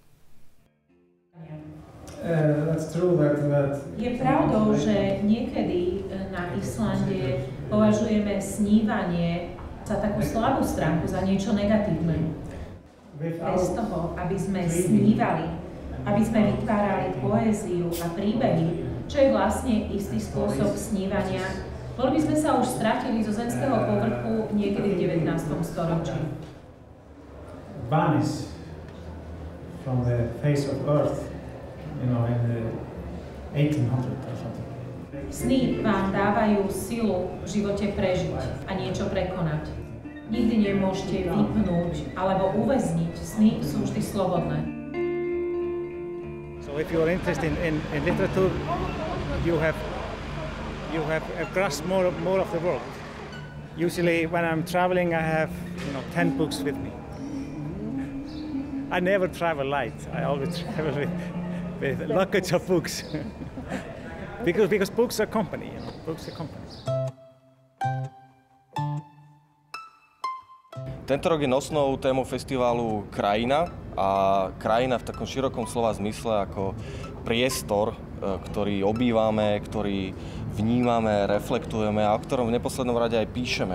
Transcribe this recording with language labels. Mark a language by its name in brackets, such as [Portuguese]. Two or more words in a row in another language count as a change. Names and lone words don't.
[Slovak] Je pravdou, že niekedy na Islande považujeme snívanie za takú slabú stránku, za niečo negatívne. Bez toho, aby sme snívali, aby sme vytvárali poéziu a príbehy, čo je vlastne istý spôsob snívania, boli by sme sa už stratili zo zemského povrchu niekedy v 19. storočí. [English] Vanish from the face of earth, in the 1800 or something. [Slovak] Sny vám dávajú silu v živote prežiť a niečo prekonať. Nikdy nemôžete vypnúť alebo uväzniť. Sny sú vždy slobodné. [English] So if you are interested in literature, you have grasped more of the world. Usually when I'm traveling, I have 10 books with me. I never travel light. I always travel with luggage of books. because books are company. Books are company. [Slovak] Tento rok je nosnou témou festivalu krajina a krajina v takom širokom slova zmysle ako priestor, ktorý obývame, ktorý vnímame, reflektujeme a o ktorom v neposlednom rade aj píšeme.